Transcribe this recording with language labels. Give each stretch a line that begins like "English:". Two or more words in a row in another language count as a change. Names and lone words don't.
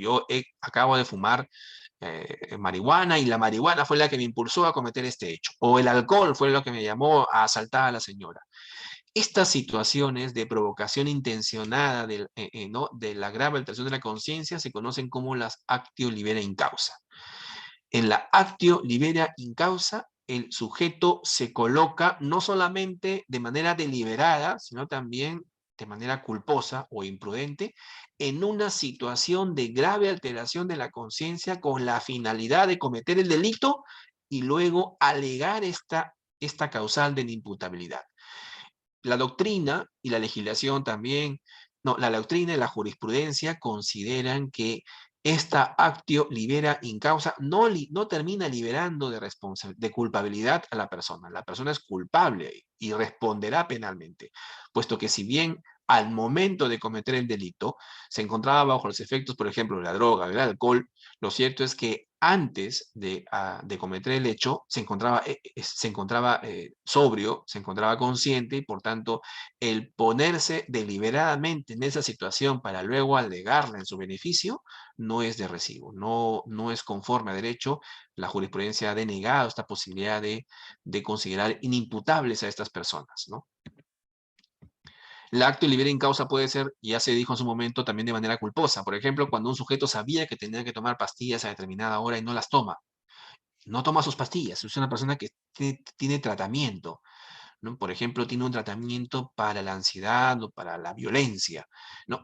Spanish: Acabo de fumar marihuana y la marihuana fue la que me impulsó a cometer este hecho. O el alcohol fue lo que me llamó a asaltar a la señora. Estas situaciones de provocación intencionada ¿no? de la grave alteración de la conciencia se conocen como las
Latin: actio libera in causa. En la actio libera in causa,
Spanish: el sujeto se coloca no solamente de manera deliberada, sino también de manera culposa o imprudente, en una situación de grave alteración de la conciencia con la finalidad de cometer el delito y luego alegar esta causal de inimputabilidad. La doctrina y la legislación también, no, la doctrina y la jurisprudencia consideran que esta
Latin: actio libera in causa
Spanish: no termina liberando de culpabilidad a la persona. La persona es culpable y responderá penalmente, puesto que si bien al momento de cometer el delito se encontraba bajo los efectos, por ejemplo, de la droga, del alcohol, lo cierto es que antes de cometer el hecho se encontraba sobrio, se encontraba consciente y por tanto el ponerse deliberadamente en esa situación para luego alegarla en su beneficio no es de recibo, no es conforme a derecho. La jurisprudencia ha denegado esta posibilidad de considerar inimputables a estas personas, ¿no? El acto de
Latin: libera in causa
Spanish: puede ser, ya se dijo en su momento, también de manera culposa. Por ejemplo, cuando un sujeto sabía que tenía que tomar pastillas a determinada hora y no las toma. No toma sus pastillas. Es una persona que tiene tratamiento, ¿no? Por ejemplo, tiene un tratamiento para la ansiedad o para la violencia, ¿no?